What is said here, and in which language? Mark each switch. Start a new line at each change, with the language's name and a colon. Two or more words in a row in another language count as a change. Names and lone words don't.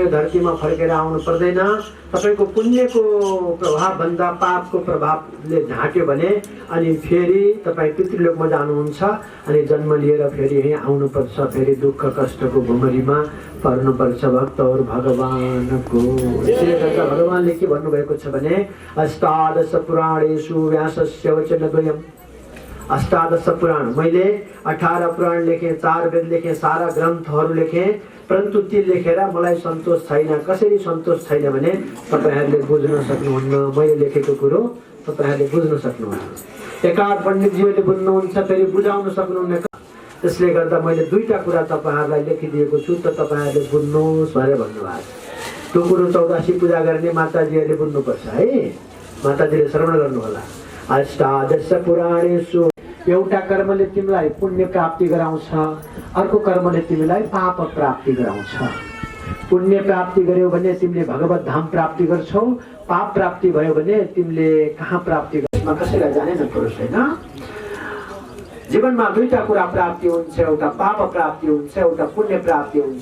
Nepali: यो धरतीमा फर्केर आउनु पर्दैन तपाईको पुण्यको प्रभाव भन्दा पापको प्रभावले झाट्यो भने अनि फेरि तपाई पितृलोकमा जानुहुन्छ अनि जन्म लिएर फेरि यही आउनु पर्छ फेरि दुःख कष्टको भुमरीमा पर्नु पर्छ भक्त और भगवानको त्यसैले भगवानले के भन्नु भएको छ भने
Sanskrit: अष्टादश पुराणेषु व्यासस्य वचनद्वयम्
Nepali: अष्टादश पुराण मैले 18 पुराण लेखे 4 वेद लेखे सारा ग्रन्थहरू लेखे परन्तु ती लेखेर मलाई सन्तोष छैन कसरी सन्तोष छैन भने तपाईहरुले बुझ्न सक्नुहुन्न मैले लेखेको कुरो तपाईहरुले बुझ्न सक्नुहुन्न एकाध पण्डितजीले बुझ्नुहुन्छ फेरि बुझाउन सक्नुहुन्न त्यसले गर्दा मैले दुईटा कुरा तपाईहरुलाई लेखिदिएको छु त तपाईहरुले बुझ्नुहोस् भनेर भन्नुभएको त्यो कुरो 84 पूजा गर्ने माताजीहरुले बुझ्नुपर्छ है माताजीले श्रवण गर्नु होला
Sanskrit: अष्टादश पुराणेषु
Nepali: एउटा कर्मले तिमीलाई पुण्य प्राप्ति गराउँछ, अर्को कर्मले तिमीलाई पाप प्राप्ति गराउँछ। पुण्य प्राप्ति गर्यौ भने तिमीले भगवत धाम प्राप्ति गर्छौ, पाप प्राप्ति भयो भने तिमीले कहाँ प्राप्ति गर्छौ कसैलाई जाने नपरोस् हैन। जीवनमा दुईटा कुरा प्राप्ति हुन्छ, एउटा पाप प्राप्ति हुन्छ, एउटा पुण्य प्राप्ति हुन्छ।